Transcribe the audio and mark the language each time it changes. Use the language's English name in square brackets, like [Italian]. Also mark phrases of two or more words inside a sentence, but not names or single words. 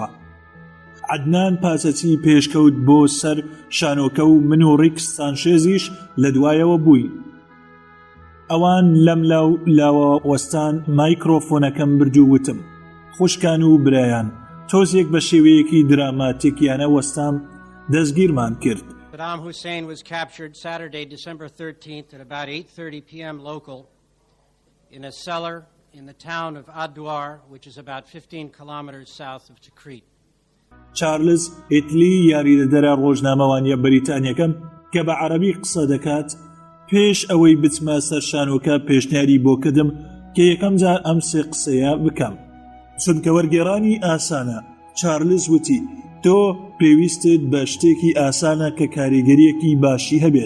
[Central Kurdish] عەدنان پاچەچی پێشکەوت بۆ سەر شانۆکە و من و ڕیکس سانشێزیش لە دوایەوە بووین. ئەوان لەم لاوە وەستان مایکرۆفۆنەکەم بردو وتم خوشکان و برایان تۆزێک بە شێوەیەکی دراماتیکیانە وەستام دەستگیرمان کرد. [English] Saddam Hussein was captured Saturday, December 13th at about 8:30 p.m. local in a cellar in the town of Ad-Duar, which is about 15 kilometers south of Tikrit. [Central Kurdish] چارلز ئیتلی یاریدەدەرە ڕۆژنامەوانیە بەریتانیەکەم کە بە عەرەبی قسە دەکات پێش ئەوەی بچمە سەر شانۆکە پێشنیاری بۆ کردم کە یەکەم جار ئەم سێ قسەیە بکەم. چونکە وەرگێڕانی ئاسانە. چارلز وتی تۆ پێویستت بە شتێکی ئاسانە کە کاریگەریەکی باشی هەبێت.